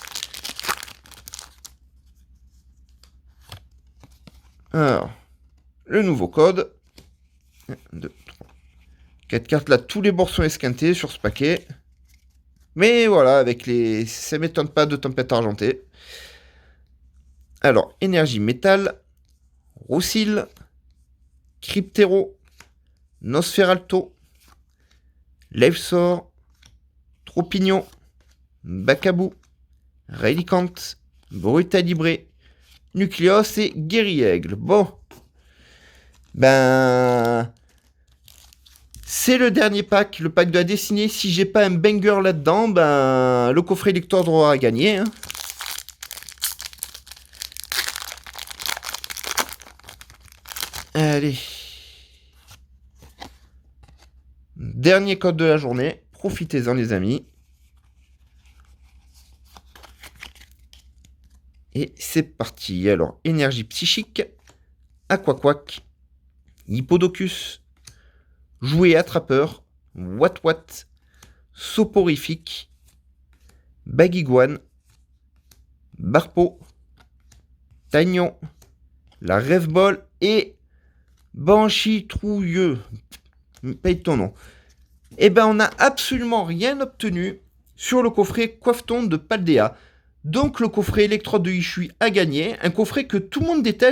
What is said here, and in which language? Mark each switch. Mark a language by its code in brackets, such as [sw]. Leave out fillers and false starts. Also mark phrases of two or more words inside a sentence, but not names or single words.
[fr] Alors, le nouveau code. 1, 2, 3. 4 cartes là, tous les bords sont esquintés sur ce paquet. Mais voilà, avec les... ça m'étonne pas de Tempête Argentée. Alors, énergie métal, Roussil, Cryptero, Nosferalto, Levesor, Tropignon, Bacabou, Reliquant, Brutalibré, Nucléos et Guerriègle. Bon. Ben... c'est le dernier pack, le pack de la dessinée. Si j'ai pas un banger là-dedans, ben... le coffret lecteur aura gagné. Hein. Allez. Dernier code de la journée. Profitez-en, les amis. Et c'est parti. Alors, énergie psychique, Aquaquac, Hippodocus, Jouet attrapeur, Wat, Soporifique, Baguiguane, Barpo, Tagnon, la Rêve Ball et Banshee Trouilleux. Paye ton nom. Eh ben, on n'a absolument rien obtenu sur le coffret Coiffeton de Paldea. Donc, le coffret électrode de Hishui a gagné. Un coffret que tout le monde déteste.